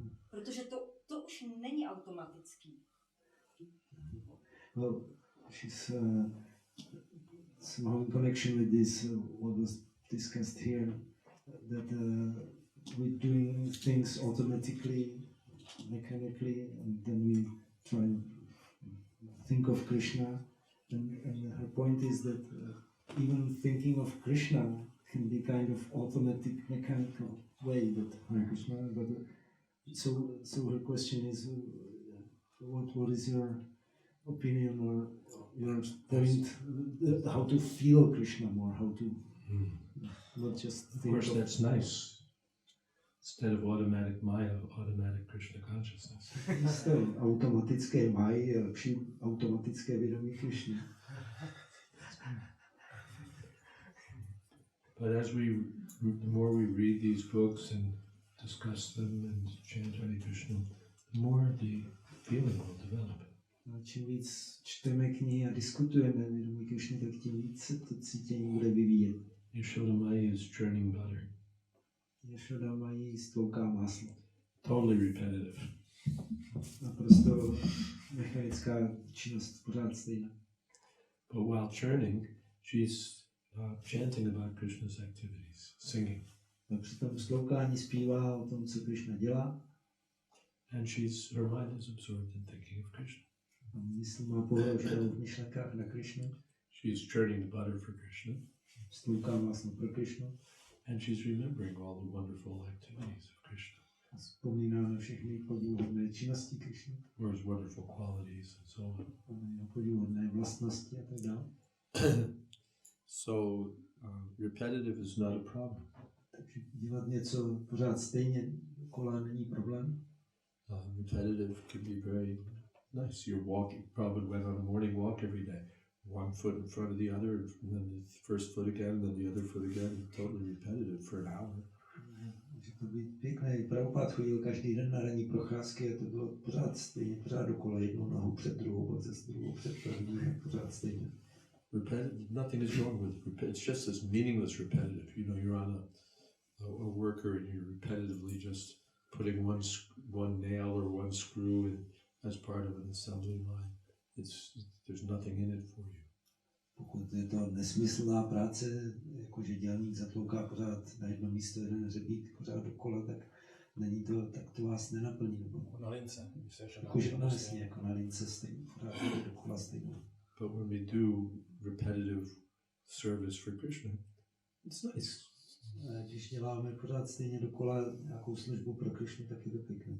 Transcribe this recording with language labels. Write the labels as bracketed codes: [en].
[cs] Protože to už není automatický. [en] Well, she's somehow in connection with this, what was discussed here, that we're doing things automatically, mechanically, and then we try and think of Krishna. And her point is that even thinking of Krishna can be kind of automatic, mechanical way that Hare Krishna. But so her question is, what is your opinion or your point? How to feel Krishna more? How to not just Of think course, that's nice. Instead of automatic Maya, automatic Krishna consciousness. [cs] Automatické máji je lepší automatické vědomí Krishny. [en] But the more we read these books and discuss them and chant Hare Krishna, the more the feeling will develop. [cs] A čím víc čteme knihy a diskutujeme vědomí Krishny, tak tím víc se to cítění bude vyvíjet. [en] Yashoda Maya is churning butter. [cs] Yashoda Maji stlouká máslo. [en] Totally repetitive. [cs] Naprosto mechanická činnost, pořád stejná. [en] But while churning, she's chanting about Krishna's activities, singing. [cs] A při tom stloukání zpívá o tom, co Krishna dělá. [en] And her mind is absorbed in thinking of Krishna. [cs] A mysl má pohrouženou v myšlenkách na Krishnu. [en] She's churning the butter for Krishna. [cs] Stlouká máslo pro Krishnu. [en] And she's remembering all the wonderful activities of Krishna. [cs] A vzpomíná na všechny podivuhodné činnosti Krishny. [en] Or his wonderful qualities and so on. [cs] A podivuhodné vlastnosti a tak dále. [en] So repetitive is not a problem. [cs] Takže dělat něco pořád stejně dokola není problém. [en] Repetitive can be very nice. You're walking, Prabhupada went on a morning walk every day. One foot in front of the other, and then the first foot again, then the other foot again. Totally repetitive for an hour. [cs] Může to být pěkné. Prabhupád chodil každý den na ranní procházky a to bylo pořád stejně, pořád dokola, jednou nohou před druhou, pak zase druhou před první, pořád stejně. [en] Nothing is wrong with it. It's just this meaningless repetitive. You know, you're on a worker and you're repetitively just putting one nail or one screw in as part of an assembly line. There's nothing in it for you. [cs] Pokud je to nesmyslná práce, jakože dělník zatlouká pořád na jedno místo jeden hřebík pořád dokola, tak tak to vás nenaplní. Nebo Na lince. jakože vlastně jako na lince stejně, pořád dokola stejně. [en] But when we do repetitive service for Krishna, it's nice. [cs] Když děláme pořád stejně dokola nějakou službu pro Krishnu, tak je to pěkné.